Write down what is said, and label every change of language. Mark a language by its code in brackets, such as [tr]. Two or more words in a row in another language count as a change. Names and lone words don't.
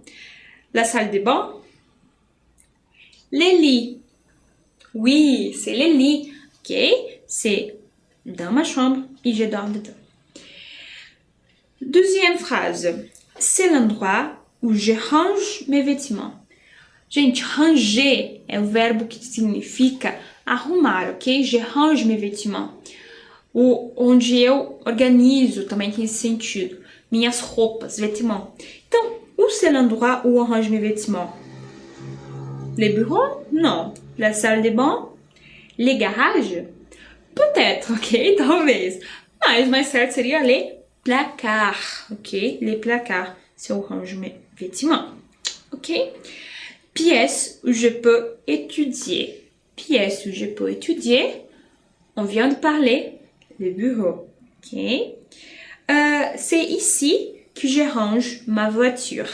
[fr] La salle de bain? Les lits? Oui, c'est les lits. Ok? C'est dans ma chambre et je dors dedans. Deuxième phrase. C'est l'endroit où je range mes vêtements. [pt] Gente, ranger é o verbo que significa arrumar, ok? [fr] Je range mes vêtements. [pt] Onde eu organizo, também tem esse sentido. Minhas roupas, vêtements. Então, [fr] où c'est l'endroit où on range mes vêtements? Les bureaux? Non. La salle de bain? Les garages? Peut-être, [pt] ok? Talvez. Mas mais certo seria [fr] les placards, [pt] ok? [fr] Les placards, c'est où range mes vêtements. Ok? Pièce où je peux étudier. Pièce où je peux étudier. On vient de parler le bureau. Ok? C'est ici que je range ma voiture.